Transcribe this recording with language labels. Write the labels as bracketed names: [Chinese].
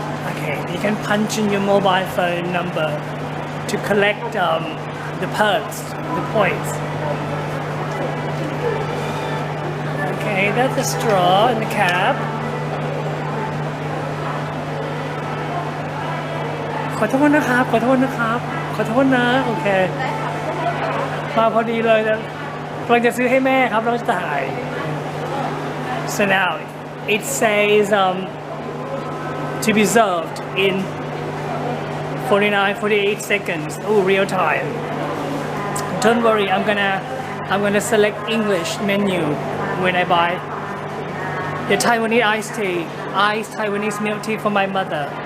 [English] Okay, you can punch in your mobile phone number to collect the perks, the points. Okay, that's the straw and the cap. [Thai] ขอโทษนะครับ ขอโทษนะ โอเค มาพอดีเลยนะกำลังจะซื้อให้แม่ครับแล้วก็จะถ่าย [English] So now it says to be served in 48 seconds. Oh, real time. Don't worry, I'm gonna select English menu when I buy the Taiwanese iced tea, iced Taiwanese milk tea for my mother.